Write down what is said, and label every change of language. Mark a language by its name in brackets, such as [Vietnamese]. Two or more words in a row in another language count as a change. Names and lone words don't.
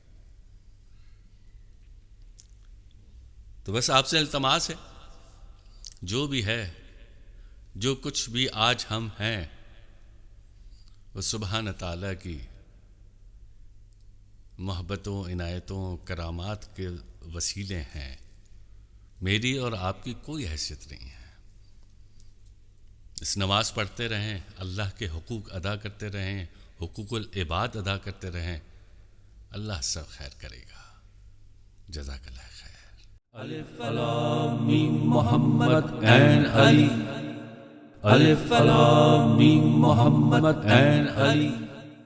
[Urdu] تو بس آپ سے التماس ہے، جو بھی ہے، جو کچھ بھی آج ہم ہیں، وہ [Arabic] سبحانہ تعالیٰ [Urdu] کی محبتوں، عنایتوں، کرامات کے وسیلے ہیں۔ میری اور آپ کی کوئی حیثیت نہیں ہے۔ اس نماز پڑھتے رہیں، اللہ کے حقوق ادا کرتے رہیں، حقوق العباد ادا کرتے رہیں، اللہ سب خیر کرے گا۔ [Arabic] جزاک اللہ خیر. الم [English] Muhammad and Ali. [Arabic] الم [English] Muhammad and Ali.